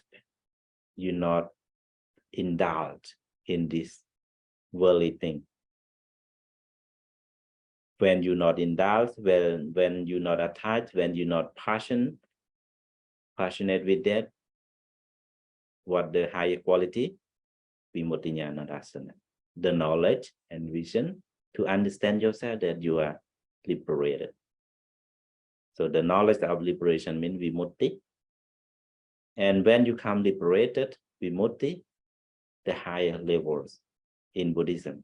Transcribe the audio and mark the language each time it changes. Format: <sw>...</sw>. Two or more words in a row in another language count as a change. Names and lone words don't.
<en>You not indulge in this worldly thing. When you not indulge, when you not attached, when you not passionate with that, what the higher quality?</en> <pi>Vimutti-jnana dasana.</pi> <en>The knowledge and vision to understand yourself that you are liberated. So the knowledge of liberation means vimutti. And when you come liberated, vimutti, the higher levels in Buddhism.</en>